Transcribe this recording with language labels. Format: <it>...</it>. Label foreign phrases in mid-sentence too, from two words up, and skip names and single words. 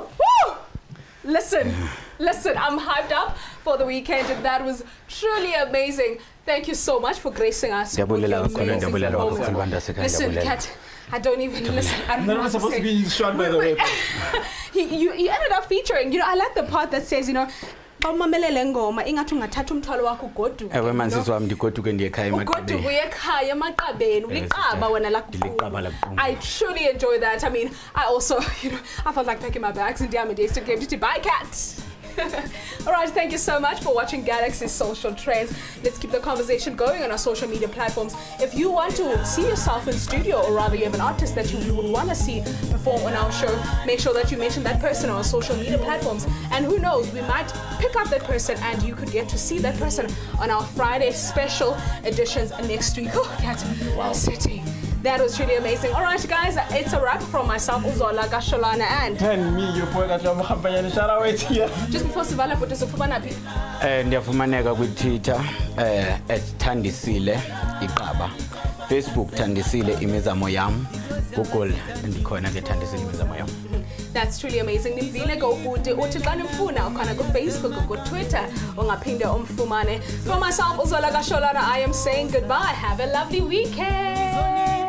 <en>Listen, I'm hyped up for the weekend and that was truly amazing. Thank you so much for gracing us with your amazing performance. Listen, Kat, I don't even listen. I don't know what supposed to to be shot by the way. You ended up featuring, I like the part that says,</en> <xh>bawumamelele ngoma ingathi ungathatha umthwalo wakho ugoduke ewe mansisi wami ndigoduke ndiyekhaya ugoduke uyekhaya emaqabeni uliqaba wena la</xh> <en>I truly enjoy that. I mean, I also, I felt like packing my bags and damn days to give to buy cats. All right, thank you so much for watching Galaxy's Social Trends. Let's keep the conversation going on our social media platforms. If you want to see yourself in studio, or rather you have an artist that you would want to see perform on our show, make sure that you mention that person on our social media platforms. And who knows, we might pick up that person and you could get to see that person on our Friday special editions next week. Oh, Kat, wow. Sitting. That was truly amazing. All right, guys, it's a wrap from myself, Uzola Gasholana, And me, your boy, just before Sivala put us up.</en> <xh>Ndiyafumaneka kwi-Twitter @Thandisile Igqaba, Facebook Thandisile Imizamo Yam, Google ndikhona ke Thandisile Imizamo Yam.</xh> <en>That's truly amazing.</en> <xh>Nimvile ngokude uthi xa nimfuna ukhona ku-Facebook ku-Twitter ungaphinde umfumane.</xh> <en>For myself, Uzola Gasholana, I am saying goodbye. Have a lovely weekend.</en>